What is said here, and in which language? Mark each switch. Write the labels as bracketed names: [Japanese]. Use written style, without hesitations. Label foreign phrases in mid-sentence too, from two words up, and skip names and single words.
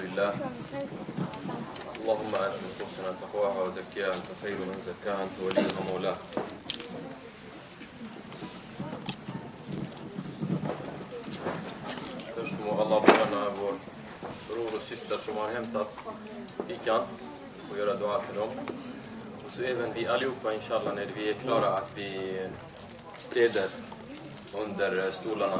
[Arabic] لله اللهم آت نفوسنا تقواها وزكيها أنت خير من زكاها أنت وليها مولاها. [Swedish] Först må Allah belöna vår bror och syster som har hämtat fikan och göra dua för dem. Och så även vi allihopa inshallah när vi är klara att vi städer under stolarna.